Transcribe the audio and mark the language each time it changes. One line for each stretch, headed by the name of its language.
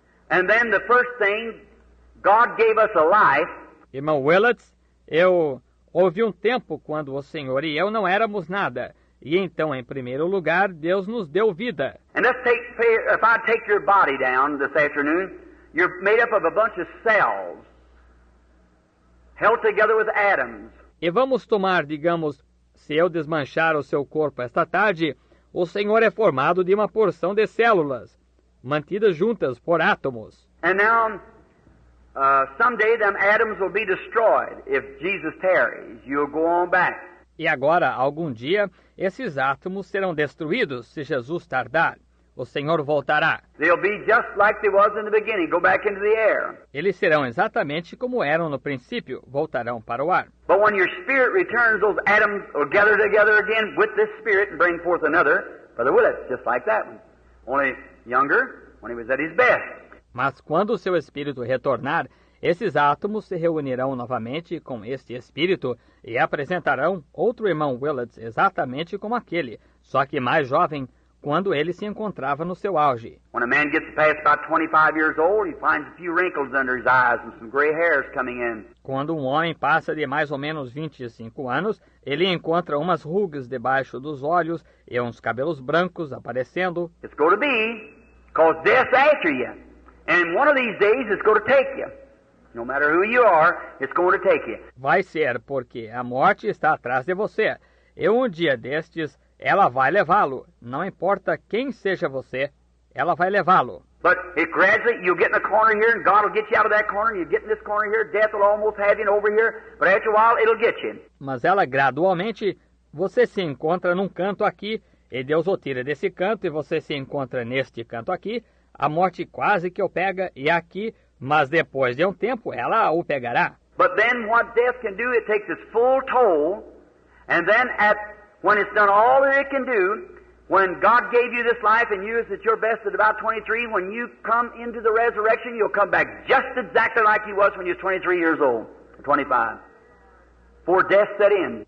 English: And then the first thing, God gave us a life.
Portuguese: Irmão Willett, houve um tempo quando o Senhor e eu não éramos nada. E então, em primeiro lugar, Deus nos deu vida.
English: And if I take your body down this afternoon, you're made up of a bunch of cells held together with atoms.
Portuguese: E vamos tomar, digamos, se eu desmanchar o seu corpo esta tarde, o Senhor é formado de uma porção de células, mantidas juntas por átomos.
English: And now, someday them atoms will be destroyed. If Jesus tarries, you'll go on back.
Portuguese: E agora, algum dia, esses átomos serão destruídos se Jesus tardar. O Senhor voltará.
English: They'll be just like they was in the beginning, go back into the air.
Portuguese: Eles serão exatamente como eram no princípio, voltarão para o ar.
English: But when your spirit returns, those atoms will gather together again with this spirit and bring forth another. Brother Willett, just like that one. Only younger, when he was at his best.
Portuguese: Mas quando o seu espírito retornar, esses átomos se reunirão novamente com este espírito e apresentarão outro irmão Willett exatamente como aquele, só que mais jovem, quando ele se encontrava no seu auge.
English: When a man gets past about 25 years old, he finds a few wrinkles under his eyes and some gray hairs coming in.
Portuguese: Quando um homem passa de mais ou menos 25 anos, ele encontra umas rugas debaixo dos olhos e uns cabelos brancos aparecendo.
English: It's going to be, because death's after you. And one of these days it's going to take you. No matter who you are, it's going to take you.
Portuguese: Vai ser, porque a morte está atrás de você. E um dia destes, ela vai levá-lo. Não importa quem seja você, ela vai levá-lo.
English: But it gradually, you'll get in a corner here, and God will get you out of that corner, and you get in this corner here, death will almost have you over here, but after a while, it'll get you.
Portuguese: Mas ela gradualmente, você se encontra num canto aqui, e Deus o tira desse canto, e você se encontra neste canto aqui, a morte quase que o pega, e aqui, mas depois de um tempo, ela o pegará.
English: But then what death can do, it takes its full toll, and then when it's done all that it can do, when God gave you this life and you is at your best at about 23, when you come into the resurrection, you'll come back just exactly like you was when you was 23 years old, or 25, before death set in.